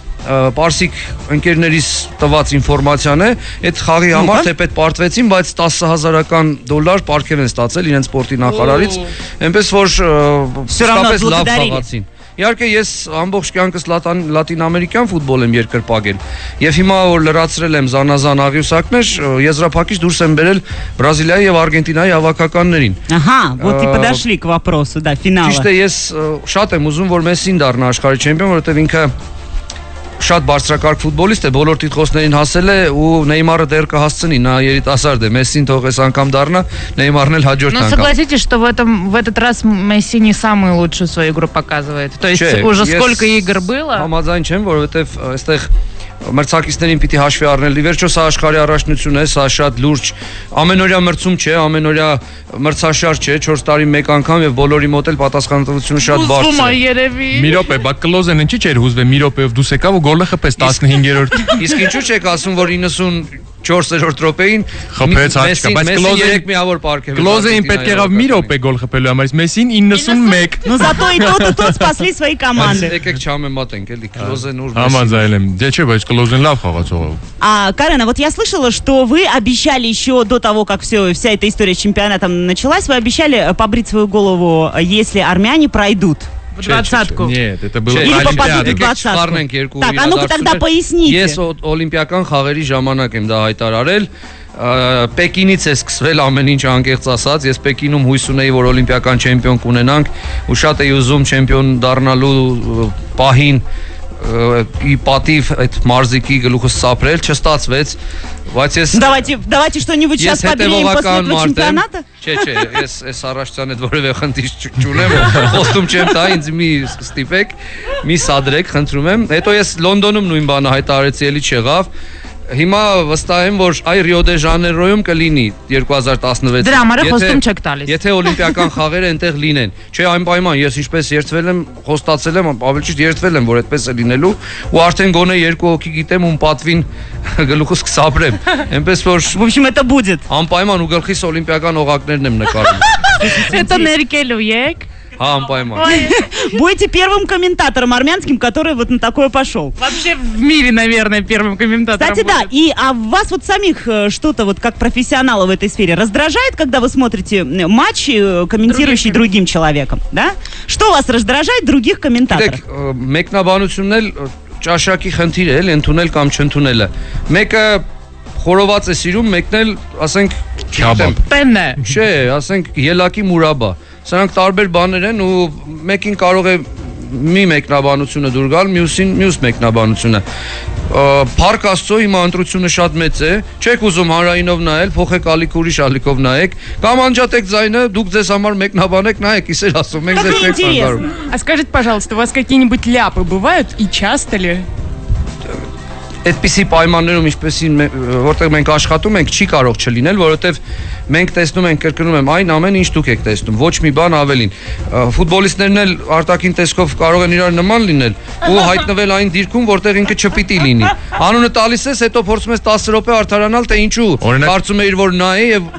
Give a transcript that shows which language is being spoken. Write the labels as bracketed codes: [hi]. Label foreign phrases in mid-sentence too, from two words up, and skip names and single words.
[hy] պարսիկ ընկերներիս տված ինֆորմացիան է, այդ խաղի համար թեպետ պարտվեցին, բայց $10,000 պարգև են ստացել իրենց սպորտի նախարարից, այնպես որ իսկապես լավ խաղացին։ Իհարկե ես ամբողջ կյանքս լատինամերիկյան ֆուտբոլ եմ երկրպագել եւ հիմա որ լրացրել եմ զանազան աղյուսակներ, եզրափակիչ դուրս եմ բերել Բրազիլիայի եւ Արգենտինայի հավաքականներին։ [ru] Ага, вот и подошли к вопросу, да, финала. [hy] Ճիշտ է, ես շատ եմ ուզում որ Մեսսին դառնա աշխարհի չեմպիոն, որովհետեւ ինքը շատ բարձրակարգ ֆուտբոլիստ է, բոլոր տիտղոսներին հասել է ու Նեյմարը դեռ կհասցնի, նա երիտասարդ է, Մեսսին թող այս անգամ դառնա, Նեյմարն էլ հաջորդ անգամ։ [ru] Ну согласитесь, что в этот раз Месси не самую лучшую свою игру показывает. То есть уже сколько игр было. [hy] Համաձայն չեմ, որովհետև այստեղ մրցակիցներին պիտի հաշվի առնել։ Ի վերջո սա աշխարհի առաջնություն է, սա շատ լուրջ ամենօրյա մրցում չէ, ամենօրյա մրցաշար չէ, 4 տարի մեկ անգամ եւ բոլորի մոտ էլ պատասխանատվությունը շատ բարձր է։ Մի րոպե, բա Կլոզեն ինչի՞ չէր հուզվել մի րոպեով դուս եկավ ու գոլը խփեց 15-րդ։ Իսկ ինչու՞ չեք ասում, որ 94-րդ րոպեին խփեց հաճկա, բայց Կլոզեն 3 միավոր պարգև։ Կլոզեն պետք եղավ մի րոպե գոլ խփելու համար, Մեսին 91։ [ru] Но зато и тот спасли свои команды. [hy] Եկեք չհամեմատենք, էլի Կլոզեն ուր Մեսսին։ Համաձայնել եմ։ Դե չէ, բայց Կլոզեն լավ խաղացող է։ [ru] Карена, вот я слышала, что вы обещали еще до того, как вся эта история с чемпионатом началась, вы обещали побрить свою голову, если армяне пройдут в двадцатку. Нет, это было Или попадут в Олимпиада. двадцатку. Так, а ну-ка тогда поясните. [hy] Ես օլիմպիական խաղերի ժամանակ եմ դա հայտարարել, Պեկինից է սկսվել ամեն ինչ անկեղծ ասած, ես Պեկինում հույս ունեի, որ օլիմպիական չեմպիոն կունենանք, ու շատ էի ուզում չեմպիոն դառնալու պահին ի պատիվ այդ մարզիկի գլուխս սափրել, չստացվեց, բայց ես [ru] Давайте что-нибудь сейчас победим после этого чемпионата. [hy] Չէ, ես առաջցան այդ որևէ խնդիր չունեմ, խոստում չեմ տա, ինձ մի ստիպեք, մի սադրեք, խնդրում եմ։ Հետո ես Լոնդոնում նույն բանը հայտարարեցի, էլի չեղավ։ Հիմա վստահ եմ, որ այ Ռիո դե Ժանեյրոյում կլինի 2016-ին։ Դրա համար խոստում չեք տալիս։ Եթե օլիմպիական խաղերը այնտեղ լինեն։ Չէ, այնպայման ես ինչպես երթվել եմ, խոստացել եմ, ավելի ճիշտ երթվել եմ, որ այդպես է լինելու, ու արդեն գոնե 2 հոգի գիտեմ ում պատվին գլուխս կսապրեմ։ Այնպես որ [ru] В общем, это будет. [hy] անպայման ու գլխիս օլիմպիական օղակներն եմ նկարում։ Это ներկելու եք։ Հա, անպայման։ [ru] Будете первым комментатором армянским, который вот на такое пошел. Вообще в мире, наверное, первым комментатором. Кстати, да, а вас вот самих что-то вот как профессионала в этой сфере раздражает, когда вы смотрите матч, комментирующий другим человеком, да? Что вас раздражает других комментаторов? [hy] Մեկնաբանությունն էլ ճաշակի խնդիր է, ընդունել կամ չընդունելը։ Մեկը խորոված է սիրում, մեկն էլ, ասենք, Քյաբաբ։ Տենը։ չէ, ասենք ելակի մուրաբա։ Սրանք տարբեր բաներ են ու մեկին կարող է մի մեկնաբանությունը դուր գալ, մյուսին մյուս մեկնաբանությունը։ Փառք Աստծո, հիմա ընտրությունը շատ մեծ է, չեք ուզում հանրայինով նայել, փոխեք ալիք ուրիշ ալիքով նայեք, կամ անջատեք ձայնը, դուք ձեզ համար մեկնաբանեք, նայեք, իսեր ասում, մենք ձեզ չենք ցանկանում։ [ru] А скажите, пожалуйста, у вас какие-нибудь ляпы бывают и часто ли? [hy] Այդպիսի պայմաններում ինչպեսին որտեղ մենք աշխատում ենք չի կարող չլինել, որովհետև մենք տեսնում ենք, կրկնում եմ, այն ամեն ինչ դուք եք տեսնում, ոչ մի բան ավելին։ Ֆուտբոլիստներն էլ արտաքին տեսքով կարող են իրար նման լինել ու հայտնվել այն դիրքում, որտեղ ինքը չպիտի լինի։ Անունը տալիս ես, հետո փորձում ես 10 րոպե արդարանալ, թե ինչու կարծում էիր, որ նա է եւ